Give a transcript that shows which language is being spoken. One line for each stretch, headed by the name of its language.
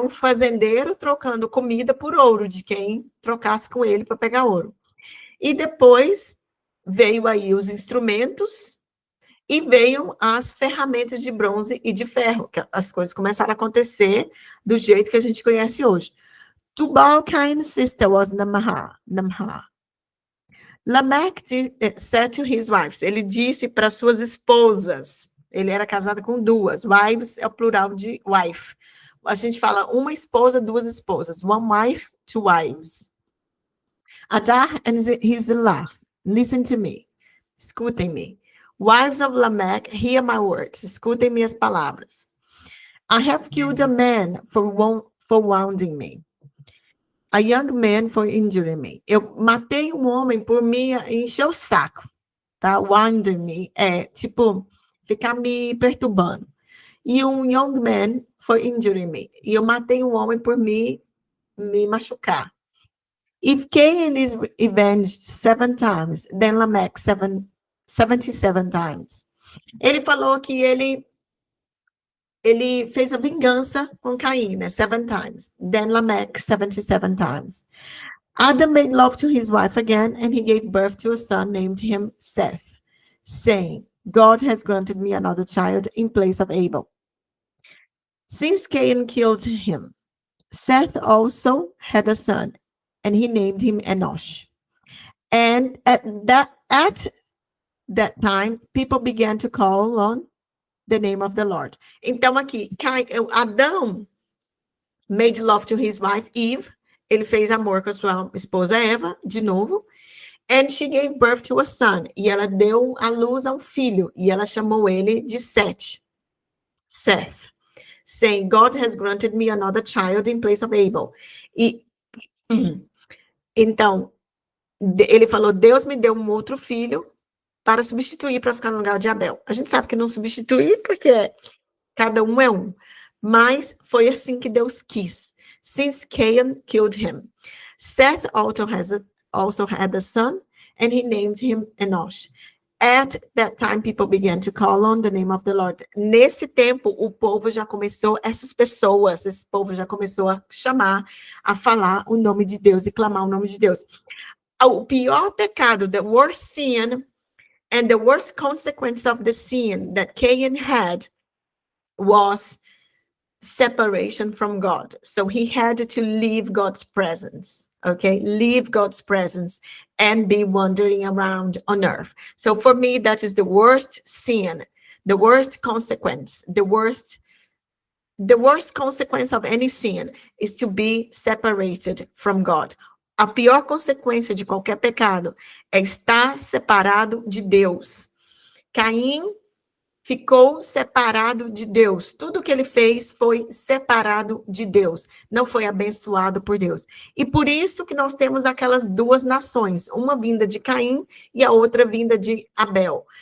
Portuguese: Um fazendeiro trocando comida por ouro, de quem trocasse com ele para pegar ouro. E depois veio aí os instrumentos e veio as ferramentas de bronze e de ferro, que as coisas começaram a acontecer do jeito que a gente conhece hoje.
English: Tubal Cain's sister was Namha. Lamech said to his wives,
Portuguese: ele disse para suas esposas, ele era casado com duas, wives é o plural de wife. A gente fala uma esposa, duas esposas,
English: one wife, two wives. Adar and Zillah, listen to me, escutem-me. Wives of Lamech, hear my words,
Portuguese: escutem minhas palavras.
English: I have killed a man for wounding me. A young man for injuring me.
Portuguese: Eu matei um homem por me encher o saco, tá?
English: Wounding me
Portuguese: é tipo ficar me perturbando. E um
English: young man for injuring me.
Portuguese: E eu matei um homem por me machucar.
English: If Cain is avenged 7 times, then Lamech 77 times.
Portuguese: Ele falou que ele fez a vingança com Caim, né?
English: 7 times. Then Lamech 77 times. Adam made love to his wife again, and he gave birth to a son, named him Seth, saying, God has granted me another child in place of Abel. Since Cain killed him, Seth also had a son, and he named him Enosh. And at that time, people began to call on the name of the Lord.
Portuguese: Então, aqui,
English: Adão made love to his wife, Eve.
Portuguese: Ele fez amor com a sua esposa Eva, de novo.
English: And she gave birth to a son.
Portuguese: E ela deu à luz a um filho. E ela chamou ele de Seth.
English: Saying, God has granted me another child in place of Abel.
Portuguese: Então, ele falou, Deus me deu um outro filho para substituir, para ficar no lugar de Abel. A gente sabe que não substituir, porque cada um é um. Mas foi assim que Deus quis.
English: Since Cain killed him, Seth also had a son, and he named him Enosh. At that time, people began to call on the name of the Lord.
Portuguese: Nesse tempo, o povo já começou, esse povo já começou a chamar, a falar o nome de Deus e clamar o nome de Deus. O pior pecado,
English: the worst sin, and the worst consequence of the sin that Cain had was separation from God. So he had to leave God's presence, okay? Leave God's presence and be wandering around on earth. So for me, that is the worst sin, the worst consequence, the worst consequence of any sin is to be separated from God.
Portuguese: A pior consequência de qualquer pecado é estar separado de Deus. Caim ficou separado de Deus. Tudo que ele fez foi separado de Deus. Não foi abençoado por Deus. E por isso que nós temos aquelas duas nações, uma vinda de Caim e a outra vinda de Abel.